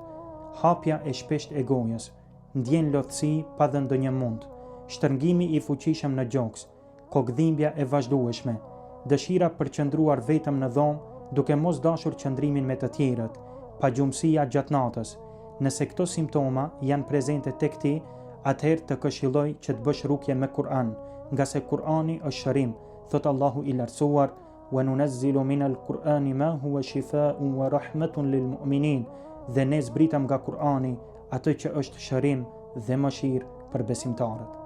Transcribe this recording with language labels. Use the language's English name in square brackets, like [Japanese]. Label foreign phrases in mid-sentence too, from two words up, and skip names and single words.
[Albanian] Hapja e shpesht e gojës, ndjen lodhësi pa dhënë ndonjë mund, shtrëngimi i fuqishëm në gjoks, kokdhimbja e vazhdueshme, dëshira për qëndruar vetëm në dhomë, duke mos dashur qëndrimin me të tjerët, pagjumësia gjatë natës. Nëse këto simptoma janë prezente tek ti, atëherë të këshilloj që të bësh rukje me Kur'an, nga se Kur'ani është shërim, thot Allahu i lartësuar, [Arabic] وننزل من القرآن ما هو شفاء ورحمة للمؤمنين, [Albanian] dhe ne zbritëm nga Kur'ani atë që është shërim dhe mëshirë për besimtarët.